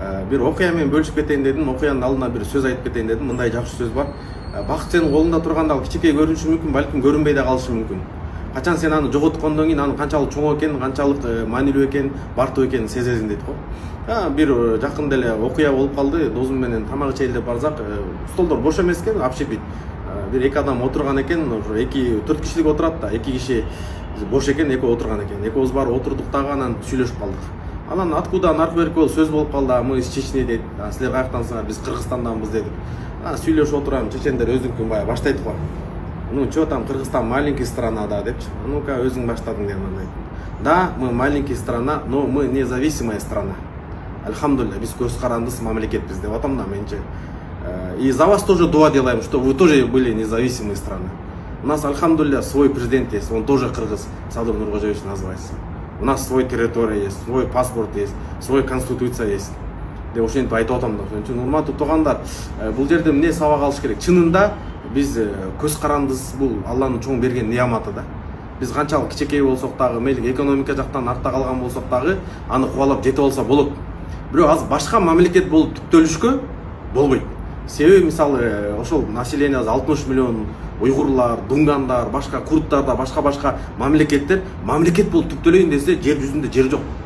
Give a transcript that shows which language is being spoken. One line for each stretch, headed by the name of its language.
Kyrgyz: Бир окуя менен бөлүшүп кетейин дедим. Окуянын алдына бир сөз айтып кетейин дедим. Мындай жакшы сөз бар. Бакыт сенин колуңда турганда ал кичинекей көрүнүшү мүмкүн, балким көрүнбөй да калышы мүмкүн. Качан сен аны жоготкондон кийин анын канчалык чоң экенин, канчалык маанилүү экенин, бартуу экенин сезесиң дейт го. Бир жакында эле окуя болуп калды. Досум менен тамак ичели деп барсак, столдор бош эмес экен, общепит. Бир эки адам отурган экен, 4 кишилик отурат да, 2 киши бош экен, экөө отурган экен. Экөөбүз барып отурдук дагы, анан сүйлөшүп калдык. Анан откуда наркы берип болуп сөз болуп калды.
Russian: Мы из Чечни
Kyrgyz: дейт. Силер каяктансыңар? Биз Кыргызстанданбыз дедик. Сүйлөшүп отурам, чечендер өзүнүкүн баягы баштайт го.
Russian: Ну, чё там, Кыргызстан маленький страна, да, депчи. Ну-ка,
Kyrgyz: өзүң баштадың деп анан.
Russian: Да, мы маленький страна, но мы независимая страна.
Kyrgyz: Альхамдулилля, биз көз карандыс мамлекетпиз деп атам да менче.
Russian: И за вас тоже дуа делаем, что вы тоже были независимые страны. У нас, альхамдулилля, свой президент есть, он тоже кыргыз, Садыр Нуркожоевич называется. У нас свой территория есть, свой паспорт есть, свой конституция есть.
Kyrgyz: Деп ошентип айтып атам да. Ошон үчүн урматтуу туугандар, бул жерде эмне сабак алыш керек? Чынында биз көз карандыз, бул Алланын чоң берген неаматы да. Биз канчалык кичинекей болсок дагы, мейли экономика жактан артта калган болсок дагы, аны кубалап жетип алса болот. Бирок азыр башка мамлекет болуп түптөлүшкө болбойт. Себеби мисалы ошол население 60 миллион уйгурлар, дунгандар, башка курдтарда, башка мамлекет болуп түптөлөйүн десе, жер жүзүндө жер жок.